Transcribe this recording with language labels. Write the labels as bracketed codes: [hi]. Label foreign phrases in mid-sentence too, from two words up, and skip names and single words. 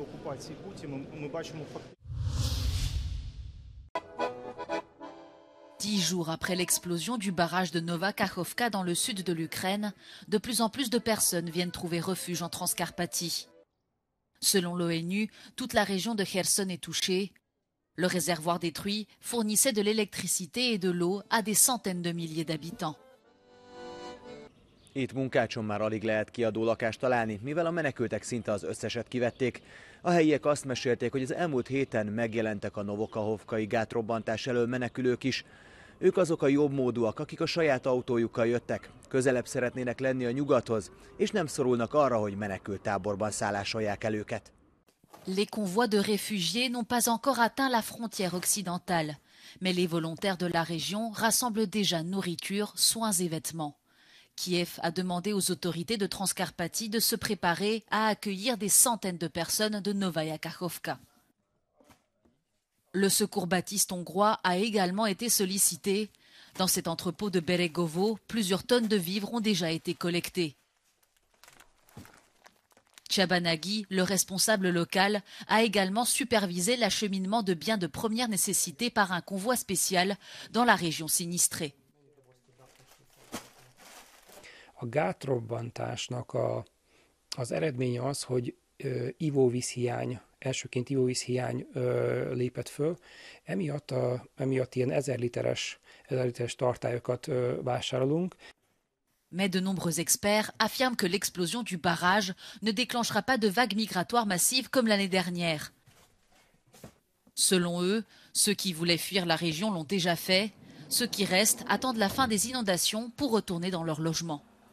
[fr] 10 jours après l'explosion du barrage de Nova Kakhovka dans le sud de l'Ukraine, de plus en plus de personnes viennent trouver refuge en Transcarpathie. Selon l'ONU, toute la région de Kherson est touchée. Le réservoir détruit fournissait de l'électricité et de l'eau à des centaines de milliers d'habitants. [hu] Itt Munkácson már alig lehet kiadó lakást találni, mivel a menekültek szinte az összeset kivették. A helyiek azt mesélték, hogy az elmúlt héten megjelentek a Novokahovkai gátrobbantás elől menekülők is. Ők azok a jobbmódúak, akik a saját autójukkal jöttek, közelebb szeretnének lenni a nyugathoz, és nem szorulnak arra, hogy menekülttáborban szállásolják el őket. [fr] Les convois de réfugiés n'ont pas encore atteint la frontière occidentale, mais les volontaires de la région rassemblent déjà nourriture, soins et vêtements. Kiev a demandé aux autorités de Transcarpathie de se préparer à accueillir des centaines de personnes de Novaya Kakhovka. Le secours baptiste hongrois a également été sollicité. Dans cet entrepôt de Beregovo, plusieurs tonnes de vivres ont déjà été collectées. Chabanagi, le responsable local, a également supervisé l'acheminement de biens de première nécessité par un convoi spécial dans la région sinistrée. [hu] A gátrobbantásnak az eredménye az, hogy ivóvízhiány, elsőként ivóvízhiány lépett föl, emiatt ilyen 1000 literes tartályokat vásárolunk. [fr] Mais de nombreux experts affirment que l'explosion du barrage ne déclenchera pas de vagues migratoires massives comme l'année dernière. Selon eux, ceux qui voulaient fuir la région l'ont déjà fait. Ceux qui restent attendent la fin des inondations pour retourner dans leur logement.